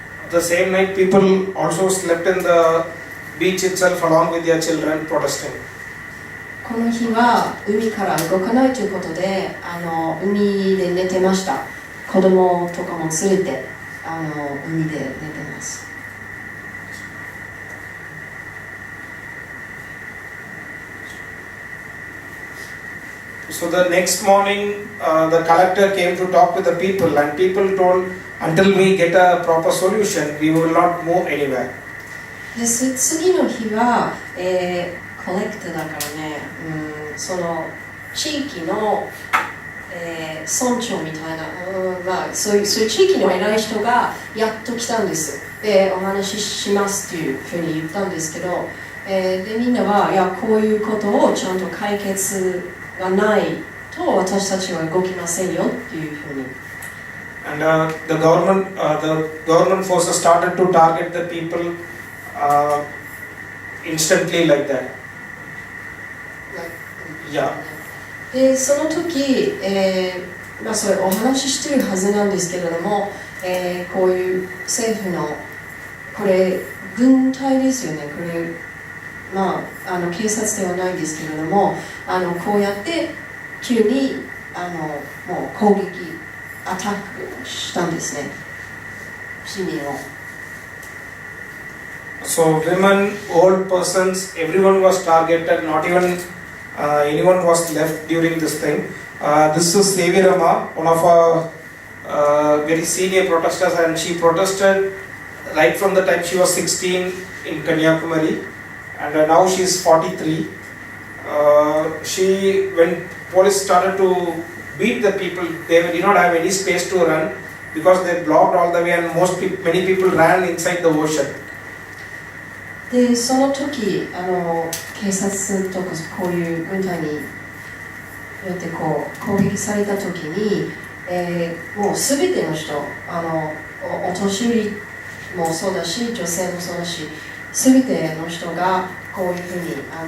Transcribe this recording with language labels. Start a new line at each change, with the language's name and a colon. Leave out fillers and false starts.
English: The same night, people also slept in the beach itself along with their children protesting.
Japanese: この日は海から動かないということで海で寝てました。子供とかも連れて海で寝てます。
English: So the next morning, the collector came to talk with the people, and people told, until we get a proper solution, we will not move anywhere.
Japanese: で次の日は、コレクトだからね、その地域の、村長みたいな、そういう地域の偉い人がやっと来たんです。で、お話ししますっていうふうに言ったんですけど、でみんなはいやこういうことをちゃんと解決がないと私たちは動きませんよっていうふうに。
English: And the government forces started to target the people instantly like that. Yeah.
Japanese: でその時、それお話ししてるはずなんですけれども、こういう政府のこれ軍隊ですよね。これ警察ではないんですけれども、こうやって急にもう攻撃アタックしたんですね、市民を。
English: So women, old persons, everyone was targeted. Not even anyone was left during this thing. This is Sevirama, one of our very senior protesters, and she protested right from the time she was 16 in Kanyakumari, and now she is 43. When police started to beat the people, they did not have any space to run because they blocked all the way, and many people ran inside the ocean.
Japanese: でその時警察とかこういう軍隊によってこう攻撃された時に、もうすべての人お年寄りもそうだし女性もそうだしすべての人がこういうふうにこ